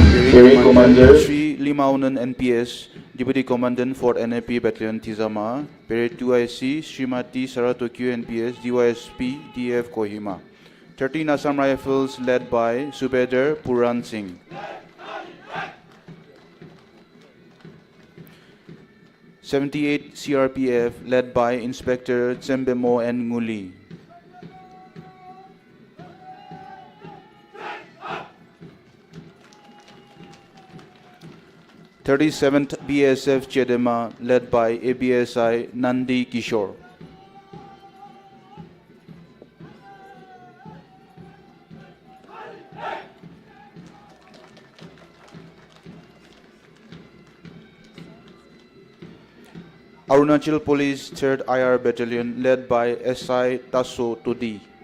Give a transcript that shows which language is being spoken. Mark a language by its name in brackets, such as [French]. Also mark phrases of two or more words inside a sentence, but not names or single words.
[English] Ferry Commander Sri Limaunan NPS, Deputy Commandant for NAP Battalion Tizama, Parade 2IC, Srimati Saratokyo NPS, DYSP, DF Kohima. 13 Assam Rifles led by Subedar Puran Singh. '78 CRPF led by Inspector Tsembemo N. Nguli. '37th BSF Chedema led by ABSI Nandi Kishore. Arunachal Police 3rd IR Battalion led by SI Tasso Todi.